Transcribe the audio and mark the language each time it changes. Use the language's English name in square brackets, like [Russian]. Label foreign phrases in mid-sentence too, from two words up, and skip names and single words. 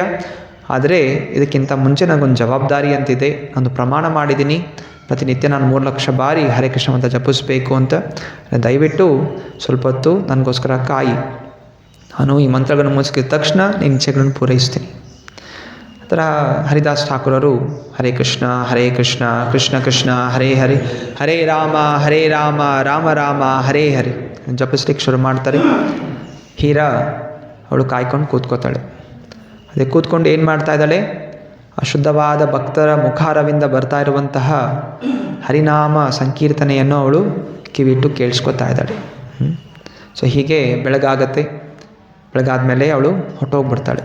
[Kannada] ಆದರೆ ಇದಕ್ಕಿಂತ ಮುಂಚೆ ನನಗೊಂದು ಜವಾಬ್ದಾರಿ ಅಂತಿದೆ. ನಾನು ಪ್ರಮಾಣ ಮಾಡಿದ್ದೀನಿ, ಪ್ರತಿನಿತ್ಯ ನಾನು 3 ಲಕ್ಷ ಬಾರಿ ಹರೇ ಕೃಷ್ಣ ಅಂತ ಜಪಿಸಬೇಕು ಅಂತ. ದಯವಿಟ್ಟು ಸ್ವಲ್ಪ ಹೊತ್ತು ನನಗೋಸ್ಕರ ಕಾಯಿ, ನಾನು ಈ ಮಂತ್ರಗಳನ್ನು ಮುಗಿಸಿದ ತಕ್ಷಣ ನಿನ್ನ ಇಚ್ಛೆಗಳನ್ನು ಪೂರೈಸ್ತೀನಿ. ಆ ಥರ ಹರಿದಾಸ್ ಠಾಕೂರರು ಹರೇ ಕೃಷ್ಣ ಕೃಷ್ಣ ಕೃಷ್ಣ ಹರೇ ಹರೇ, ಹರೇ ರಾಮ ರಾಮ ರಾಮ ಹರೇ ಹರೇ ಜಪಿಸ್ಲಿಕ್ಕೆ ಶುರು ಮಾಡ್ತಾರೆ. ಹೀರಾ ಅವಳು ಕಾಯ್ಕೊಂಡು ಕೂತ್ಕೋತಾಳೆ. ಅದೇ ಕೂತ್ಕೊಂಡು ಏನು ಮಾಡ್ತಾ ಇದ್ದಾಳೆ? ಅಶುದ್ಧವಾದ ಭಕ್ತರ ಮುಖಾರವಿಂದ ಬರ್ತಾ ಇರುವಂತಹ ಹರಿನಾಮ ಸಂಕೀರ್ತನೆಯನ್ನು ಅವಳು ಕಿವಿಟ್ಟು ಕೇಳಿಸ್ಕೊತಾ ಇದ್ದಾಳೆ. ಸೊ ಹೀಗೆ ಬೆಳಗಾಗತ್ತೆ. ಬೆಳಗಾದ್ಮೇಲೆ ಅವಳು ಹೊಟ್ಟೋಗ್ಬಿಡ್ತಾಳೆ.